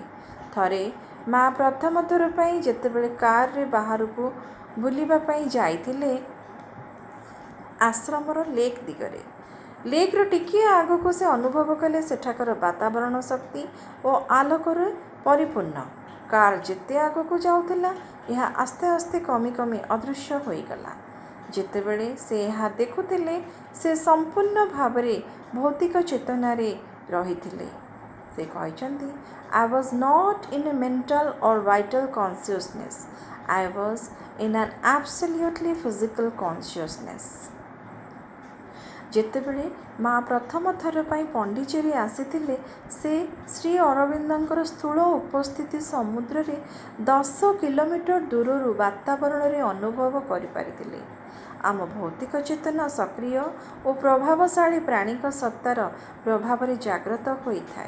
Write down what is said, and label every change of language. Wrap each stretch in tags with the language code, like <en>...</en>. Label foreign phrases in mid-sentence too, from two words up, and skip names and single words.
<or>ଥରେ ମା' ପ୍ରଥମ ଥର ପାଇଁ ଯେତେବେଳେ କାର୍ରେ ବାହାରକୁ ବୁଲିବା ପାଇଁ ଯାଇଥିଲେ ଆଶ୍ରମର ଲେକ୍ ଦିଗରେ, ଲେକ୍ର ଟିକିଏ ଆଗକୁ ସେ ଅନୁଭବ କଲେ ସେଠାକାର ବାତାବରଣ ଶକ୍ତି ଓ ଆଲୋକରେ ପରିପୂର୍ଣ୍ଣ। କାର୍ ଯେତେ ଆଗକୁ ଯାଉଥିଲା ଏହା ଆସ୍ତେ ଆସ୍ତେ କମି କମି ଅଦୃଶ୍ୟ ହୋଇଗଲା। ଯେତେବେଳେ ସେ ଏହା ଦେଖୁଥିଲେ ସେ ସମ୍ପୂର୍ଣ୍ଣ ଭାବରେ ଭୌତିକ ଚେତନାରେ ରହିଥିଲେ। ସେ କହିଛନ୍ତି,</or> <en>I was not in a mental or vital consciousness. I was in an absolutely physical consciousness.</en> <or>ଯେତେବେଳେ ମା' ପ୍ରଥମ ଥର ପାଇଁ ପଣ୍ଡିଚେରୀ ଆସିଥିଲେ ସେ ଶ୍ରୀ ଅରବିନ୍ଦଙ୍କର ସ୍ଥୂଳ ଉପସ୍ଥିତି ସମୁଦ୍ରରେ 10 କିଲୋମିଟର ଦୂରରୁ ବାତାବରଣରେ ଅନୁଭବ କରିପାରିଥିଲେ। ଆମ ଭୌତିକ ଚେତନା ସକ୍ରିୟ ଓ ପ୍ରଭାବଶାଳୀ ପ୍ରାଣିକ ସତ୍ତାର ପ୍ରଭାବରେ ଜାଗ୍ରତ ହୋଇଥାଏ।</or>